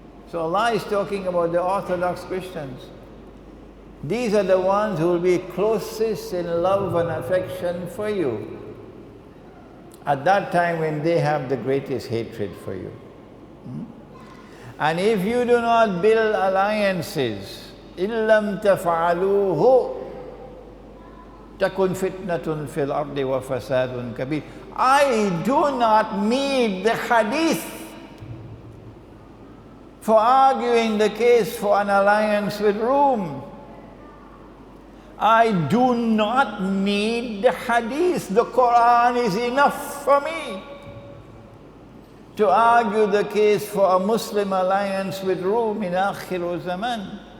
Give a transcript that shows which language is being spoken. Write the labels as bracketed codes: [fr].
[en] So Allah is talking about the Orthodox Christians. These are the ones who will be closest in love and affection for you at that time when they have the greatest hatred for you. And if you do not build alliances, [ar] إِلَّمْ تَفْعَلُوهُ تَكُنْ فِتْنَةٌ فِي الْأَرْضِ وَفَسَادٌ كَبِيرٌ. [en] I do not need the hadith for arguing the case for an alliance with Rome. I do not need the hadith. The Quran is enough for me to argue the case for a Muslim alliance with Rome in Akhir Zaman.